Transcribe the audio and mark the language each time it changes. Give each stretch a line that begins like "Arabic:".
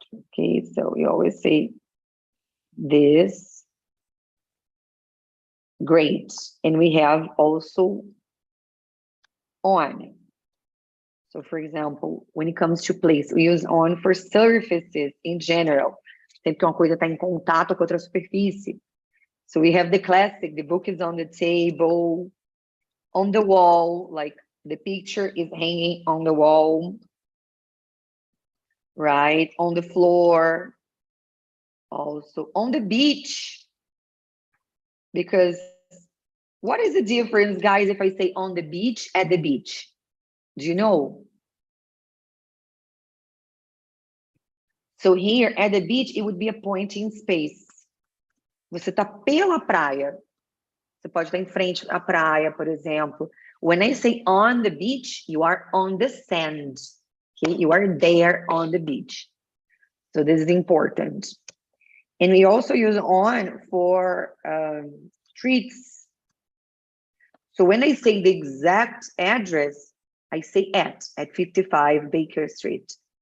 English: Okay, so we always say this. Great. And we have also on. So for example, when it comes to place, we use on for surfaces in general.
Portuguese: Sempre que uma coisa está em contato com outra superfície.
English: So we have the classic, the book is on the table, on the wall, like the picture is hanging on the wall, right? On the floor, also on the beach. Because what is the difference, guys, if I say on the beach, at the beach? Do you know? So here at the beach, it would be a point in space.
Portuguese: Você tá pela praia. Você pode estar em frente à praia, por exemplo.
English: When I say on the beach, you are on the sand. Okay? You are there on the beach. So this is important. And we also use on for streets. So when I say the exact address, I say at 55 Baker Street.